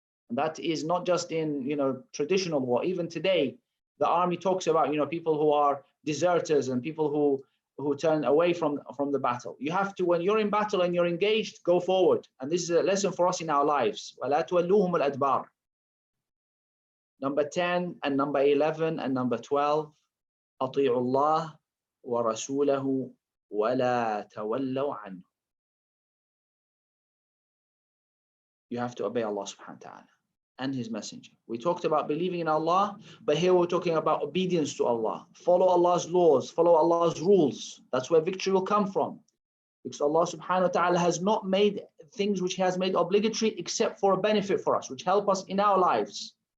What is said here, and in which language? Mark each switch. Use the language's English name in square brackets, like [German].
[English] And that is not just in, traditional war. Even today, the army talks about, people who are deserters and people who turn away from the battle. You have to, when you're in battle and you're engaged, go forward. And this is a lesson for us in our lives. [Arabic] وَلَا تُوَلُّوهُمُ الْأَدْبَارِ. [English] Number 10 and number 11 and number 12, [Arabic] أطيعوا الله ورسوله ولا تولوا عنه. [English] You have to obey Allah subhanahu wa ta'ala and his messenger. We talked about believing in Allah, but here we're talking about obedience to Allah. Follow Allah's laws, follow Allah's rules. That's where victory will come from. Because Allah subhanahu wa ta'ala has not made things which he has made obligatory except for a benefit for us, which help us in our lives.